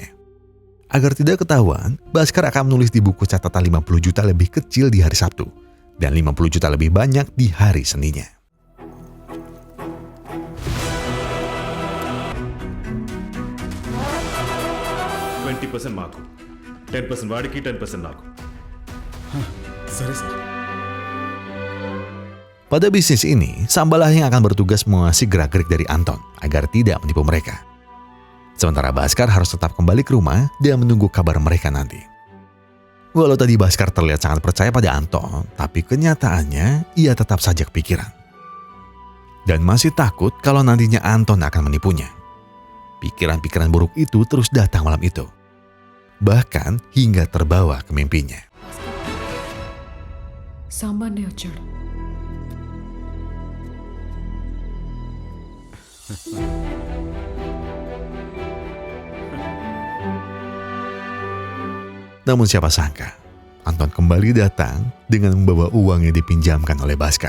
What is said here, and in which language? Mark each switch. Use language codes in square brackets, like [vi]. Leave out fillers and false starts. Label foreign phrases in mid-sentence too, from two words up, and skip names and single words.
[id] Agar tidak ketahuan, Baskar akan menulis di buku catatan 50 juta lebih kecil di hari Sabtu dan 50 juta lebih banyak di hari Seninnya. [te] %20 మాకు 10% వాడికి 10% నాకు. సరే సార్. [id] Pada bisnis ini, Sambalah yang akan bertugas mengawasi gerak-gerik dari Anton agar tidak menipu mereka. Sementara Baskar harus tetap kembali ke rumah dan menunggu kabar mereka nanti. Walau tadi Baskar terlihat sangat percaya pada Anton, tapi kenyataannya ia tetap saja kepikiran. Dan masih takut kalau nantinya Anton akan menipunya. Pikiran-pikiran buruk itu terus datang malam itu. Bahkan hingga terbawa ke mimpinya. [te] సాంబార్నే వచ్చాడు. [id] Namun siapa sangka, Anton kembali datang dengan membawa uang yang dipinjamkan oleh Baskar.